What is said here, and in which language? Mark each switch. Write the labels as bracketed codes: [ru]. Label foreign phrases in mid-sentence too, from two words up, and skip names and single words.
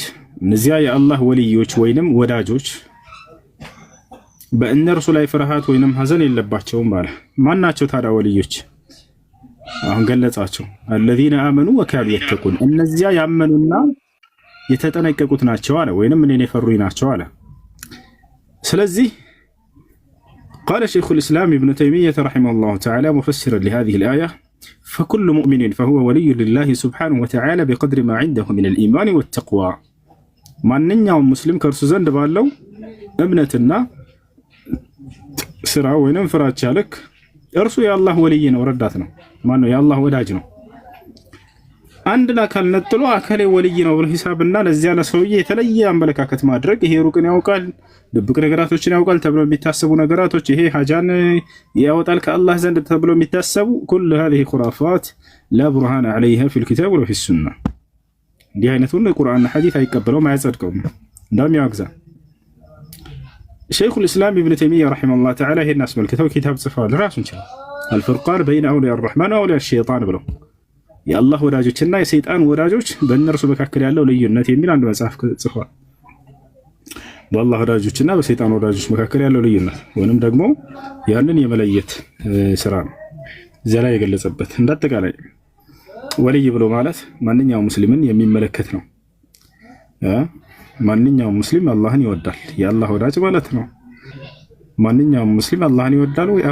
[am] እነዚያ የአላህ ወልዮች ወይንም ወዳጆች በእነርሱ ላይ ፍርሃት ወይንም ሐዘን የለባቸውም አለ። ማናቸው ታዲያ ወልዮች? አሁን ገለጻቸው። [ar] الذين آمنوا وكانوا يتقون፣ [am] እነዚያ ያመኑና የተጠነቀቁት ናቸው አለ። ወይንም እኔን የፈሩኝ ናቸው አለ። ስለዚህ [ar] قال شيخ الإسلام ابن تيمية رحمه الله تعالى مفسرا لهذه الآية فكل مؤمن فهو ولي لله سبحانه وتعالى بقدر ما عنده من الإيمان والتقوى. [am] ማንኛውም ሙስሊም ከእርሱ ዘንድ ባለው እምነትና ስራ ወይንም ፍራቻ ልክ እርሱ የአላህ ወልይ ነው፣ ረዳት ነው። ማን ነው? የአላህ ወዳጅ ነው። አንድን አካል ነጥሎ አካሌ ወልይ ነው ብሎ ሂሳብና ለዚያ ለሰውዬ የተለየ አመለካከት ማድረግ ይሄ ሩቅን ያውቃል፣ ድብቅ ነገራቶችን ያውቃል ተብሎ የሚታሰቡ ነገራቶች ይሄ ሐጃን ያወጣል ከአላህ ዘንድ ተብሎ የሚታሰቡ [ar] كل هذه خرافات لا برهان عليها في الكتاب ولا في السنة። [am] እንዲህ አይነቱን ቁርአንና ሐዲስ አይቀበለውም፣ አያጸድቀውም፣ እንደውም ያወግዛል። ሸይኹ [ar] الإسلام ابن تيمية رحمه الله تعالى [am] ይሄን አስመልክተው ኪታብ ጽፈዋል ራሱን ችለው [ar] الفرقان بين أولياء الرحمن وأولياء [am] الشيطان ብለው የአላህ ወዳጆችና የሰይጣን ወዳጆች በእነርሱ መካከል ያለው ልዩነት የሚል አንድ መጽሐፍ ጽፏል። በአላህ ወዳጆችና በሰይጣን ወዳጆች መካከል ያለው ልዩነት ወይንም ደግሞ ያንን የመለየት ስራ ነው እዚያ ላይ የገለጸበት። እንዳጠቃላይ ወልይ ብሎ ማለት ማንኛውም ሙስሊምን የሚመለከት ነው። ማንኛውም ሙስሊም አላህን ይወዳል፣ የአላህ ወዳጅ ማለት ነው። ማንኛውም ሙስሊም አላህን ይወዳል ወይ?